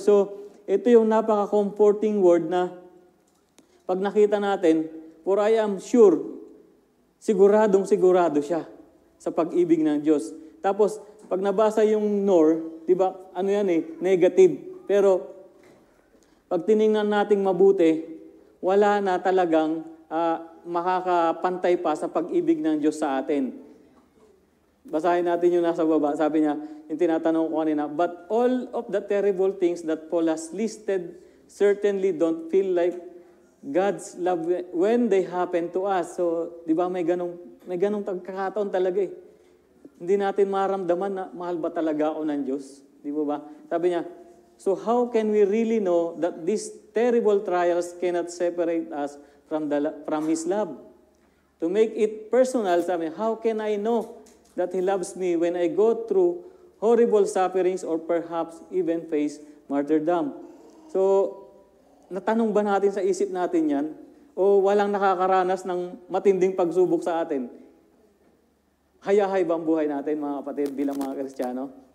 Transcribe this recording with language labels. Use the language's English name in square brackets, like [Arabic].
[Filipino] So, ito yung napaka-comforting word na pag nakita natin, [English] for I am sure, [Filipino] siguradong sigurado siya sa pag-ibig ng Diyos. Tapos, pag nabasa yung nor, di ba, negative. Pero, pag tiningnan nating mabuti, wala na talagang makakapantay pa sa pag-ibig ng Diyos sa atin. Basahin natin yung nasa baba. Sabi niya, yung tinatanong ko kanina, [English] but all of the terrible things that Paul has listed certainly don't feel like God's love when they happen to us. [Filipino] So, di ba may ganong pagkakataon talaga eh. Hindi natin maramdaman na mahal ba talaga ako ng Diyos? Di ba? Sabi niya, [English] so how can we really know that these terrible trials cannot separate us from His love? To make it personal, [Filipino] sabi niya, [English] how can I know that He loves me when I go through horrible sufferings or perhaps even face martyrdom? [Filipino] So, natanong ba natin sa isip natin yan? O walang nakakaranas ng matinding pagsubok sa atin? Hayahay ba ang buhay natin, mga kapatid, bilang mga Kristiyano?